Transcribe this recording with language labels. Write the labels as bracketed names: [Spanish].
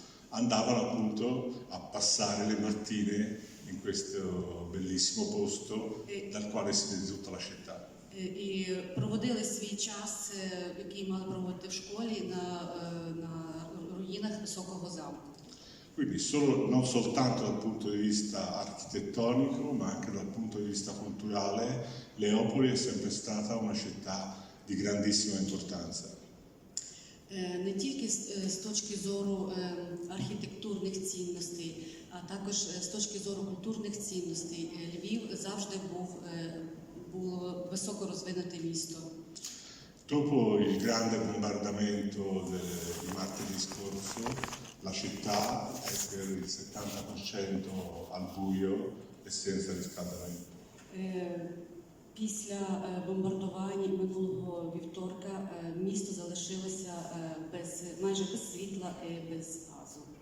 [Italian] andavano appunto a passare le mattine in questo bellissimo posto dal quale si vede tutta la città. [Ukrainian] І проводили свій час, який мали проводити в школі, на руїнах високого замку. [Italian] Quindi non soltanto dal punto di vista architettonico, ma anche dal punto di vista culturale, Leopoli è sempre stata una città di grandissima importanza. [Ukrainian] Не тільки з точки зору архітектурних цінностей, а також з точки зору культурних цінностей. Львів завжди було високо розвинуте місто. [Italian] Dopo il grande bombardamento di martedì scorso, la città è per il 70% al buio e senza riscaldamento. [Ukrainian] Після бомбардувань минулого вівторка місто залишилося майже без світла і без газу.